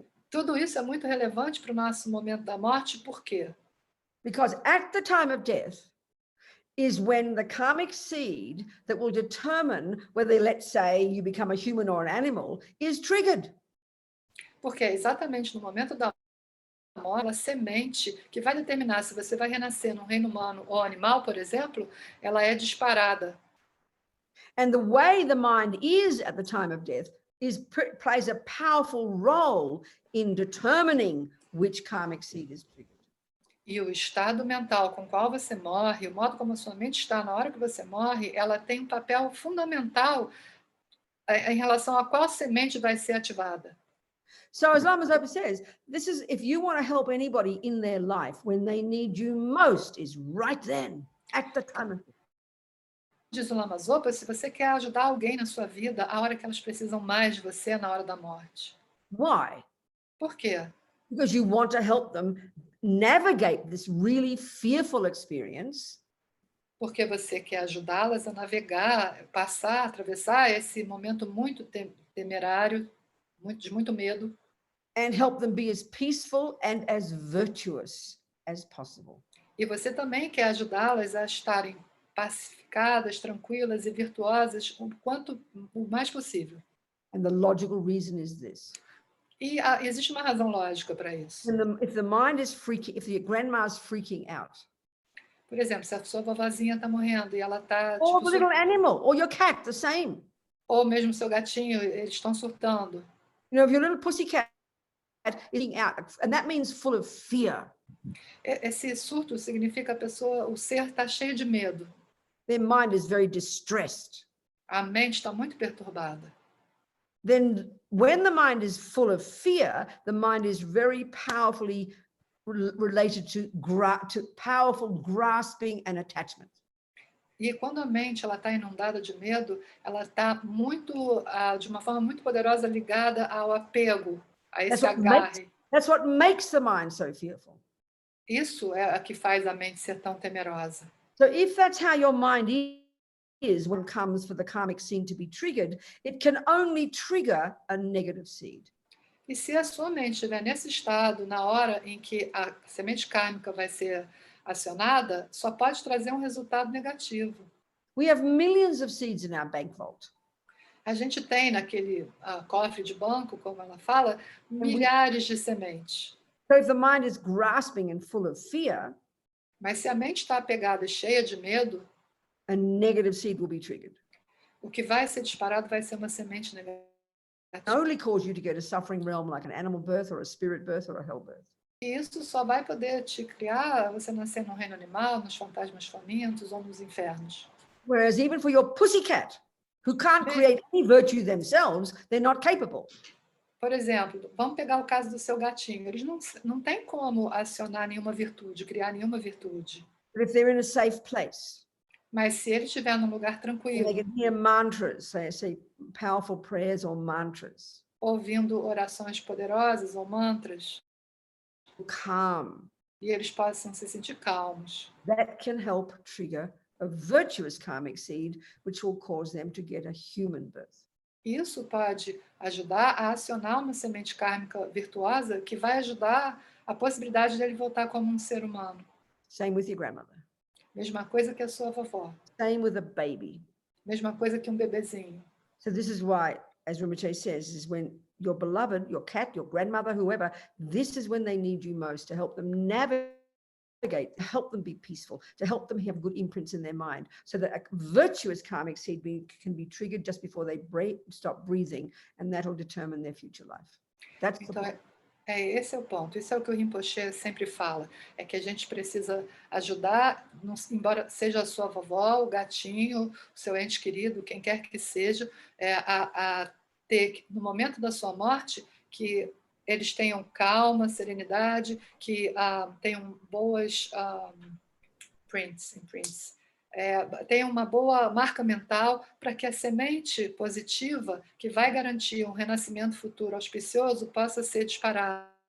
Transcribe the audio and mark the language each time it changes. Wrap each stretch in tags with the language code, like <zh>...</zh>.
<pt>Tudo isso é muito relevante para o nosso momento da morte, por quê?</pt> <en>Because at the time of death is when the karmic seed that will determine whether, let's say, you become a human or an animal is triggered.</en> <pt>Porque é exatamente no momento da morte, a semente que vai determinar se você vai renascer num reino humano ou animal, por exemplo, ela é disparada.</pt> <en>And the way the mind is at the time of death plays a powerful role in determining which karmic seed is triggered.</en> <pt>E o estado mental com o qual você morre, o modo como a sua mente está na hora que você morre, ela tem um papel fundamental em relação a qual semente vai ser ativada.</pt> <en>So as Lama Zopa says, this is if you want to help anybody in their life when they need you most is right then, at the time of death.</en> <pt>Diz o Lama Zopa, se você quer ajudar alguém na sua vida, a hora que elas precisam mais de você é na hora da morte.</pt> <en>Why?</en> <pt>Por quê?</pt> <en>Because you want to help them navigate this really fearful experience.</en> <pt>Porque você quer ajudá-las a navegar, passar, atravessar esse momento muito temerário, de muito medo,</pt> <en>and help them be as peaceful and as virtuous as possible.</en> <pt>e você também quer ajudá-las a estarem pacificadas, tranquilas e virtuosas o mais possível.</pt> <en>And the logical reason is this.</en> <pt>E existe uma razão lógica para isso.</pt> <en>If the mind is freaking, if the grandma is freaking out,</en> <pt>Por exemplo, se a sua vovozinha está morrendo e ela está,</pt> <en>or</en> <pt>tipo,</pt> <en>the little animal, or your cat, the same.</en> <pt>ou mesmo seu gatinho, eles estão surtando.</pt> <en>You know, if your little pussycat is freaking out, and that means full of fear.</en> <pt>Esse surto significa o ser está cheio de medo.</pt> <en>Their mind is very distressed.</en> <pt>A mente está muito perturbada.</pt> <en>Then when the mind is full of fear, the mind is very powerfully related to powerful grasping and attachment.</en> <pt>E quando a mente está inundada de medo, ela está muito, de uma forma muito poderosa, ligada ao apego, a esse agarre.</pt> <en>That's what makes the mind so fearful.</en> <pt>Isso é o que faz a mente ser tão temerosa.</pt> <en>So if that's how your mind is when it comes for the karmic seed to be triggered, it can only trigger a negative seed.</en> <pt>E se a sua mente estiver nesse estado, na hora em que a semente kármica vai ser acionada, só pode trazer um resultado negativo.</pt> <en>We have millions of seeds in our bank vault.</en> <pt>A gente tem naquele cofre de banco, como ela fala, milhares de sementes.</pt> <en>So if the mind is grasping and full of fear,</en> <pt>mas se a mente está apegada e cheia de medo,</pt> <en>a negative seed will be triggered.</en> <pt>O que vai ser disparado vai ser uma semente negativa.</pt> <en>Only cause you to go to suffering realm like an animal birth or a spirit birth or a hell birth.</en> <pt>E isso só vai poder te criar, você nascer no reino animal, nos fantasmas famintos ou nos infernos.</pt> <en>Whereas even for your pussycat, who can't create any virtue themselves, they're not capable.</en> <pt>Por exemplo, vamos pegar o caso do seu gatinho. Eles não têm como acionar nenhuma virtude, criar nenhuma virtude.</pt> <en>But if they're in a safe place,</en> <pt>mas se ele estiver num lugar tranquilo,</pt> <en>they can hear mantras, say powerful prayers or mantras,</en> <pt>ouvindo orações poderosas ou mantras,</pt> <en>calm,</en> <pt>e eles possam se sentir calmos.</pt> <en>that can help trigger a virtuous karmic seed, which will cause them to get a human birth.</en> <pt>Isso pode ajudar a acionar uma semente kármica virtuosa que vai ajudar a possibilidade dele voltar como um ser humano.</pt> <en>Same with your grandmother.</en> <pt>Mesma coisa que a sua vovó.</pt> <en>Same with a baby.</en> <pt>Mesma coisa que bebezinho.</pt> <en>So this is why, as Rinpoche says, is when your beloved, your cat, your grandmother, whoever, this is when they need you most to help them navigate, to help them be peaceful, to help them have good imprints in their mind, so that a virtuous karmic seed can be triggered just before they stop breathing, and that'll determine their future life. That's the point.</en> <pt>Esse é o ponto. Isso é o que o Rinpoche sempre fala. É que a gente precisa ajudar, embora seja a sua vovó, o gatinho, o seu ente querido, quem quer que seja, a ter, no momento da sua morte, que eles tenham calma, serenidade, que tenham boas imprints, tenham uma boa marca mental para que a semente positiva, que vai garantir um renascimento futuro auspicioso, possa ser disparada.</pt>